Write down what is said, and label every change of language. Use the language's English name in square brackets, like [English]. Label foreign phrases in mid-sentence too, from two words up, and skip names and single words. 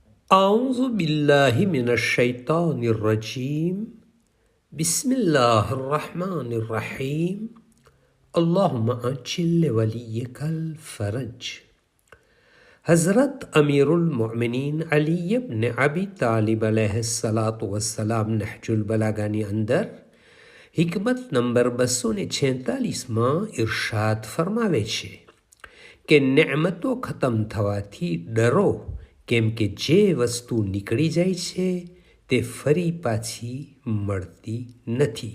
[Arabic] أعوذ بالله من الشيطان الرجيم بسم الله الرحمن الرحيم اللهم عجل لوليك الفرج. [Gujarati] हज़रत अमीरुल-मोमिनीन अली इब्न अबी तालिब [Arabic] عليه الصلاة والسلام [Gujarati] नहजुल बलागाની અંદર હિકમત નંબર 246માં ઇરશાદ ફરમાવે છે કે નેમતો ખતમ થવાથી ડરો, કેમ કે જે વસ્તુ નીકળી જાય છે તે ફરી પાછી મળતી નથી.